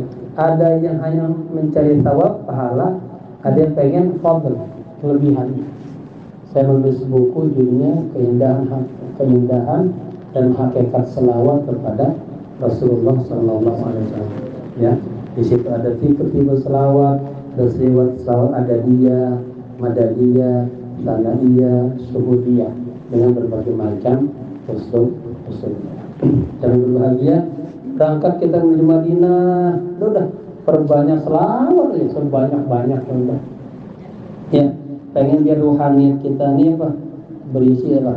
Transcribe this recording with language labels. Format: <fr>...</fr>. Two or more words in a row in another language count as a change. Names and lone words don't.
<id>Ada yang hanya mencari thawab, pahala. Ada yang pengen fadl, kelebihan. Saya menulis buku judulnya Keindahan dan Hakikat Selawat kepada Rasulullah</id> <ar>صلى الله عليه وسلم.</ar> <id>Ya, di situ ada tipe-tipe selawat, ada selawat adadiyah, madadiyah, sanadiyah, suhudiyah dengan berbagai macam usul. Jangan berbahagia, berangkat kita menuju Madinah, udah perbanyak selawat ya, sebanyak-banyak udah. Ya, pengen biar rohani kita nih apa? Berisi apa?</id>